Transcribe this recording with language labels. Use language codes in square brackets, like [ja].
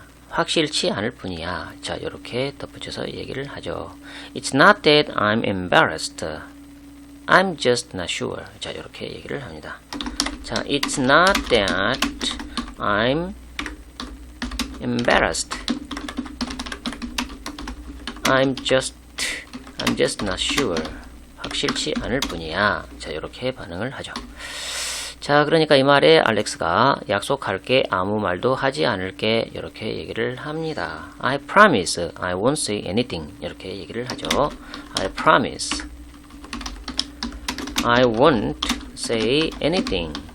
[ko] 확실치 않을 뿐이야. 자, 이렇게 덧붙여서 얘기를 하죠. [en] It's not that I'm embarrassed. I'm just not sure. [ko] 자, 이렇게 얘기를 합니다. [en] 자, It's not that I'm embarrassed. I'm just not sure. [ko] 확실치 않을 뿐이야. 자, 이렇게 반응을 하죠. 자, 그러니까 이 말에 알렉스가 약속할게, 아무 말도 하지 않을게 이렇게 얘기를 합니다. [en] I promise I won't say anything [ko] 이렇게 얘기를 하죠. [en] I promise I won't say anything.